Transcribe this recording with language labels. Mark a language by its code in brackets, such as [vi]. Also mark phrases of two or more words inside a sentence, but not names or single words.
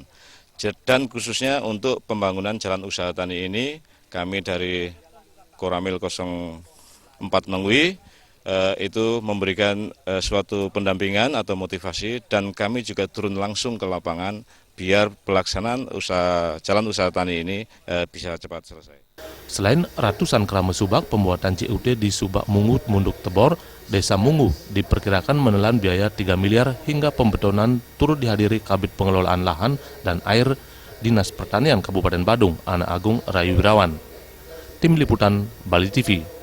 [id] Dan khususnya untuk pembangunan jalan usaha tani ini, kami dari Koramil 04 Mengui itu memberikan suatu pendampingan atau motivasi, dan kami juga turun langsung ke lapangan biar pelaksanaan jalan usaha tani ini bisa cepat selesai. Selain ratusan kerama Subak, pembuatan JUT di Subak Munggu Munduk Tebor, Desa Munggu diperkirakan menelan biaya 3 miliar hingga pembetonan turut dihadiri Kabid Pengelolaan Lahan dan Air Dinas Pertanian Kabupaten Badung, Ana Agung Rayu Wirawan. Tim Liputan Bali TV.